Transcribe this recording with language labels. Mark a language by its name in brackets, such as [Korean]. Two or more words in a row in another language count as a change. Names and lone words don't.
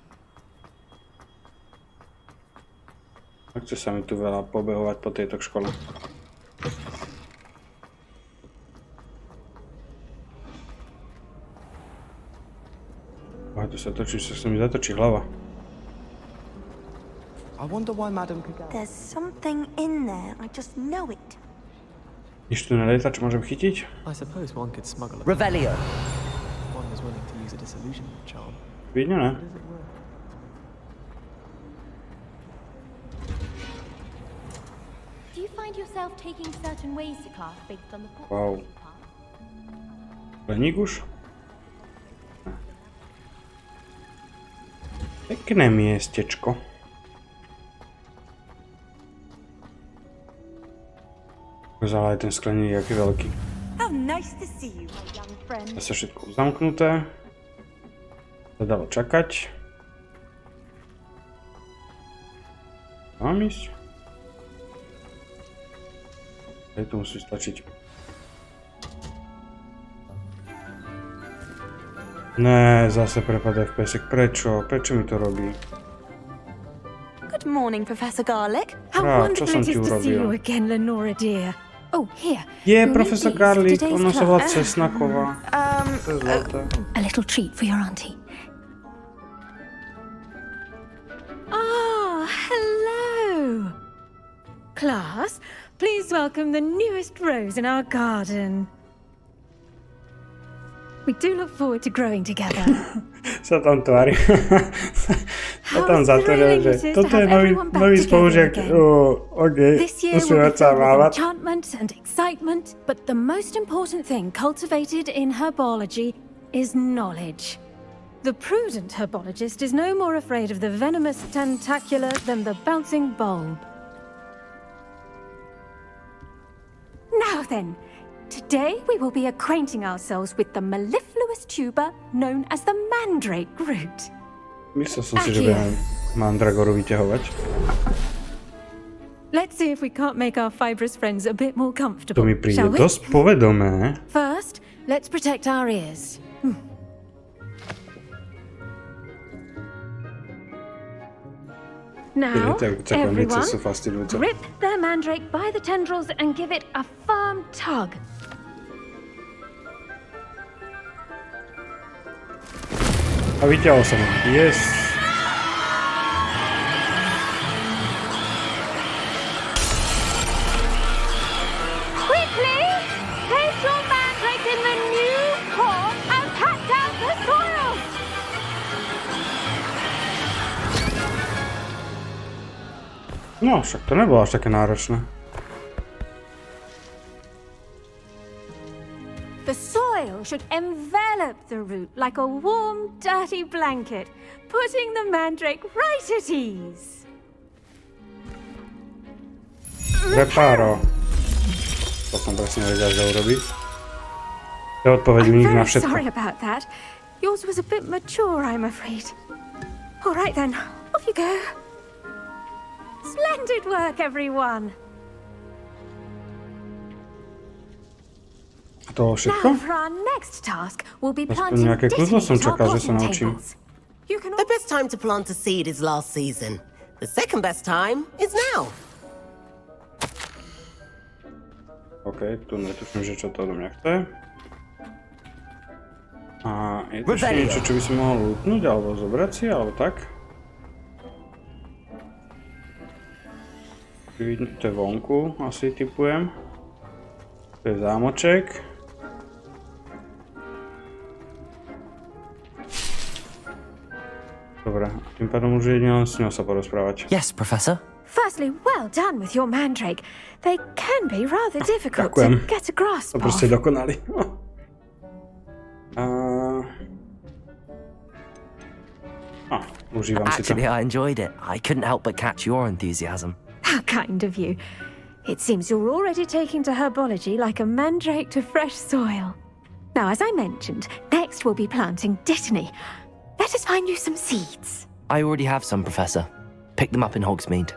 [Slovak] Chce sa mi tu veľa pobehovať po tejto škole. Tu sa točí, sa mi zatočí hlava. [English] I wonder why Madam could go. There's something in there. I just know it. [Slovak] Nič tu nelieta, čo môžem chytiť? [English] I suppose one could smuggle a Revelio. one was willing to use a disillusionment charm. [Slovak] Vidne, ne? [English] Does it work? Do you find yourself taking certain ways to class based on the book? [Slovak] Wow. Pleník už? Pekné miestečko. Ale aj ten skleník, aký veľký. [English] How nice to see you, my young friend. [Slovak] Zase všetko uzamknuté. To dalo čakať. Mám ísť? Aj tu musí stačiť. Ne, zase prepadá v pesek. Prečo? Prečo mi to robí? [English] Good morning, Professor Garlick. How wonderful it is to see you again, Lenora dear. Oh, here. [Slovak] Je, profesor Garlick, ona sa volá Cesnaková. To je zlaté. [English] A little treat for your auntie. Ah, hello. Class, please welcome the newest rose in our garden. We do look forward to growing together. [Slovak] Sa tam tvári. Sa tam zatvoril, že toto je nový spolužiak. OK, usmievať sa a mávať. [English] Enchantment and excitement, but the most important thing cultivated in herbology is knowledge. The prudent herbologist is no more afraid of the venomous tentacular than the bouncing bulb. Now then, today we will be acquainting ourselves with the mellifluous tuber known as the mandrake root. [Slovak] Myslel som si, že budem mandragoru vyťahovať. [English] Let's see if we can't make our fibrous friends a bit more [Slovak] To [English] comfortable, [Slovak] mi príde [English] shall we? [Slovak] dosť povedomé. [English] First, let's protect our ears. Now, everyone, [Slovak] sú fascinujúce. [English] grip the mandrake by the tendrils and give it a firm tug. [Slovak] A vyťahol som ho. [English] Yes. Quickly, place your mandrake in the new pot and pat down the soil. [Slovak] No, však to nebolo až také náročné. [English] The soil should envelop the root like a warm, dirty blanket, putting the mandrake right at ease. Reparo. [Slovak] To som presne vedel, že urobí. To je odpoveď u nich na všetko. [English] Sorry about that. Yours was a bit mature, I'm afraid. All right then, off you go. Splendid work, everyone. [Slovak] A to bolo všetko? [English] Now for our next task, we'll be [Slovak] Aspoň [English] planting [Slovak] nejaké kúzlo som [English] ditties at our [Slovak] čakal, že sa [English] potting [Slovak] naučím. [English] tables. You can The best time to plant a seed is last season. The second best time is now. [Slovak] OK, tu netuším, že čo to odo mňa chce. A je to ešte niečo, čo by si mohol lútnuť, alebo zobrať si, alebo tak? To je vonku, asi typujem. To je zámoček. Dobre, tým pádom už jedine len s ňou sa porozprávať. [English] Yes, Professor. Firstly, well done with your mandrake. They can be rather difficult to get a grasp [Slovak] to [English] of. [Slovak] proste dokonali. Užívam si to. [English] Actually, I enjoyed it. I couldn't help but catch your enthusiasm. How kind of you. It seems you're already taking to herbology like a mandrake to fresh soil. Now, as I mentioned, next we'll be planting dittany. Let us find you some seeds. I already have some, Professor. Picked them up in Hogsmeade.